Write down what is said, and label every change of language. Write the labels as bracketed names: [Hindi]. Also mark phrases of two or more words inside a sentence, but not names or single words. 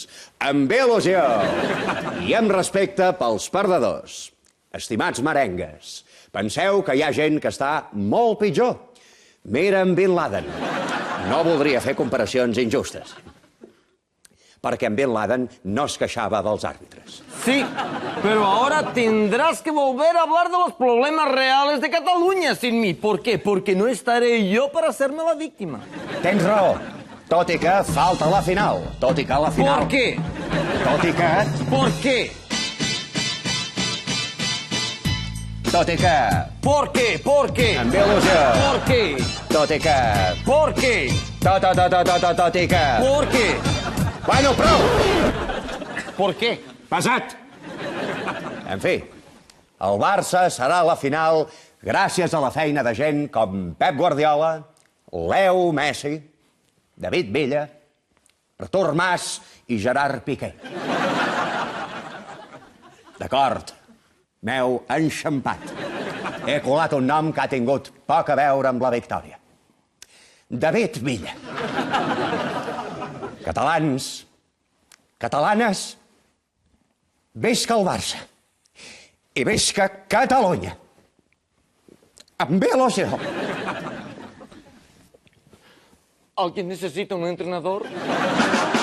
[Catalan] Amb il·lusió i amb respecte pels perdedors. Estimats merengues, penseu que hi ha gent que està molt pitjor. Mira en Bin Laden. No voldria fer comparacions injustes. Perquè en Bin Laden no es queixava dels àrbitres. Sí, [Spanish] pero ahora tendrás que volver a hablar de los problemas reales de Cataluña sin mí. ¿Por qué? Porque no estaré yo para hacerme la víctima. [Catalan] Tens raó, tot i que falta la final. Tot i que la final... [Spanish] ¿Por qué? [Catalan] Tot i que... [Spanish] ¿Por qué? [Catalan] Tot i que... [Spanish] ¿Por qué? ¿Por qué? [Catalan] Amb il·lusió. [Spanish] ¿Por qué? [Catalan] Tot i que... [Spanish] ¿Por qué? [Catalan] Tot i que... [Spanish] ¿Por qué? [Catalan] Bueno, prou! [Spanish] ¿Por qué? [Catalan] Pesat! En fi, el Barça serà a la final gràcies a la feina de gent com Pep Guardiola, Leo Messi, David Villa, Artur Mas i Gerard Piqué. D'acord, m'heu enxampat. He colat un nom que ha tingut poc a veure amb la victòria. David Villa. Catalans, catalanes, visca el Barça i visca Catalunya. Amb il·lusió. [Spanish] ¿Alguien necesita un entrenador?